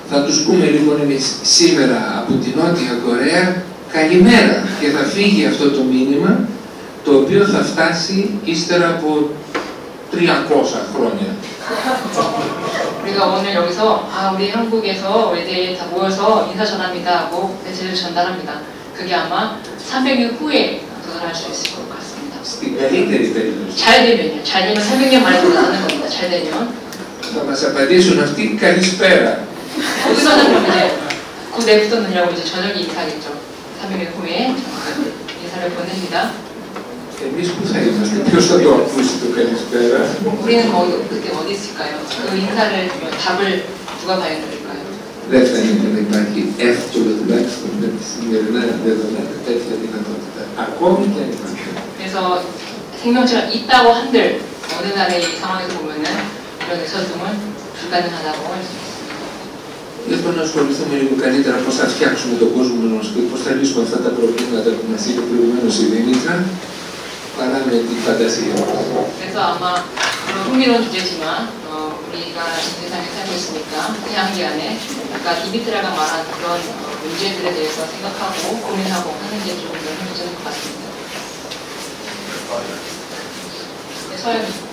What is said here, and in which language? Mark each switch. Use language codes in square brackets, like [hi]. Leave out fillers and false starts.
[el] Θα τους πούμε λοιπόν εμείς σήμερα από την Νότια Κορέα καλημέρα και θα φύγει αυτό το μήνυμα το οποίο θα φτάσει ύστερα από 300 χρόνια. [ko] 우리가 오늘 여기서 우리 한국에서 외대에 다 모여서 인사 전합니다 하고 메시지를 전달합니다. 그게 아마 300년 후에 도달할 수 있을 것 같습니다. [el] Στην καλύτερη περίπτωση. [ko] 잘 되면요. 잘 되면 300년 만에 도달하는 겁니다. 잘 되면. [el] θα μας απαντήσουν αυτοί καλησπέρα. [ko] 거기서는 그럼 이제 굿애프터눈이라고 이제 저녁 인사겠죠. 3일 후에 인사를 보냅니다. [el] Εμείς που θα είμαστε, ποιος θα το ακούσει το καλησπέρα? [ko] 우리는 그때 어디 있을까요? 그 인사를 답을 누가 봐야 될까요? [el] Δεν φαίνεται να υπάρχει εύκολο τουλάχιστον με τη σημερινά δεδομένα τέτοια δυνατότητα. Ακόμη και αν υπάρχει. [ko] 그래서 생명체가 있다고 한들 어느 날의 이 상황에서 보면은 이런 의사소통은 불가능하다고 할 수 있습니다. [el] Λοιπόν, να ασχοληθούμε λίγο καλύτερα πώς θα φτιάξουμε τον κόσμο μας και πώς θα λύσουμε αυτά τα προβλήματα που μας είπε προηγουμένως η Δήμητρα, παρά με την φαντασία μας. [ko] 그래서 아마 흥미로운 주제지만 우리가 이 세상에 살고 있으니까 태양계 안에 아까 디미트라가 말한 그런 문제들에 대해서 생각하고 고민하고 하는 게 좀 더 현실적인 것 같습니다. 네, 서영이.